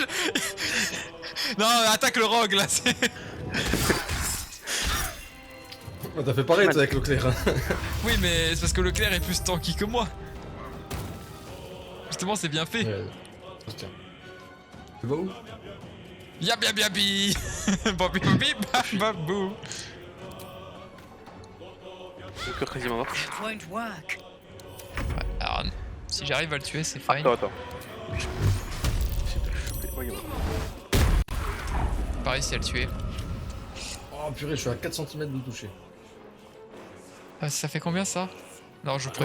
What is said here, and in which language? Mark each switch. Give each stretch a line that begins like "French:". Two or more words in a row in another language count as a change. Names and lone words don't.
French: Non, attaque le rogue là, c'est. Oh, t'as fait pareil toi avec Leclerc. Hein. Oui, mais c'est parce que Leclerc est plus tanky que moi. Justement, c'est bien fait. Ouais. Tiens. Tu vas où? Yab yab yabi. Babi babi babou. Le cœur quasiment mort.
English: That won't work.
French: Alors, si j'arrive à le tuer, c'est fine. Attends. Ouais, il est mort. Pareil, si elle le tuer. Oh purée, je suis à 4 cm de toucher. Ça fait combien ça? Non, je pourrais